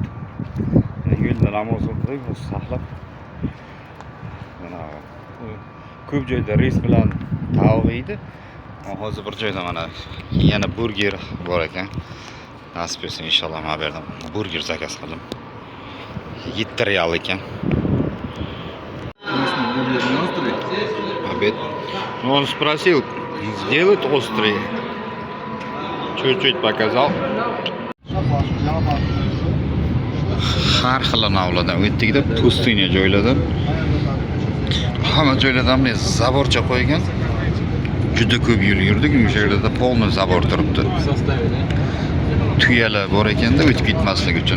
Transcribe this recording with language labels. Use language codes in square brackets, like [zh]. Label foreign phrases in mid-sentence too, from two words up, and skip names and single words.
[uz] Yo'lda namoz o'qidik, o'zi saqlab. Mana ko'p joyda reys bilan taom yeydi. Hozir bir joyda mana yana burger bor ekan. Nasib etsa inshaalloh men berdim. Burger zakaz qildim. 7 riyal ekan. [ru] Обед. Ну, он спросил, сделать острый. Чуть-чуть показал. [uz] Har xil navlardan o'tdik-da, pustыня joylardan. Hamma joylardan men zaborcha qo'ygan. Juda ko'p yo'l yurdik, o'sha yerda [ru] полный забор [uz] turibdi. Tuyalar bor ekanda o'tib ketmaslik uchun.